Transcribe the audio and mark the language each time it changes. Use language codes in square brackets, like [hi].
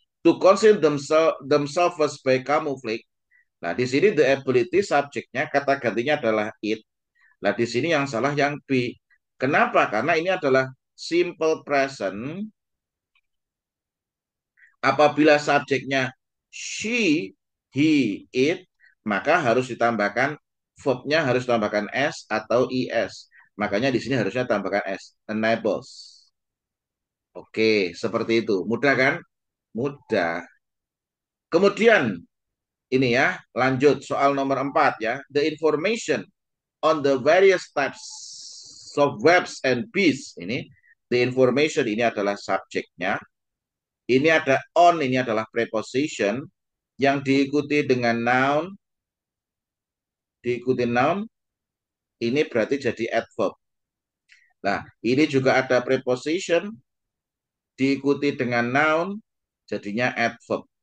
[en] To conceal themselves by camouflage. [id] Nah, di sini [en] the ability [id] subjeknya, kata gantinya adalah it. Nah, di sini yang salah yang B. Kenapa? Karena ini adalah simple present. Apabila subjeknya she, he, it, maka harus ditambahkan verbnya harus ditambahkan s atau is. Makanya di sini harusnya tambahkan s, enables. Oke, seperti itu. Mudah kan? Mudah. Kemudian ini ya, lanjut soal nomor 4 ya. [en] The information on the various types of webs and bees. [id] Ini [en] the information [id] ini adalah subjeknya. Ini ada on, ini adalah preposition yang diikuti dengan noun, ini berarti jadi adverb. Nah, ini juga ada preposition diikuti dengan noun, jadinya adverb.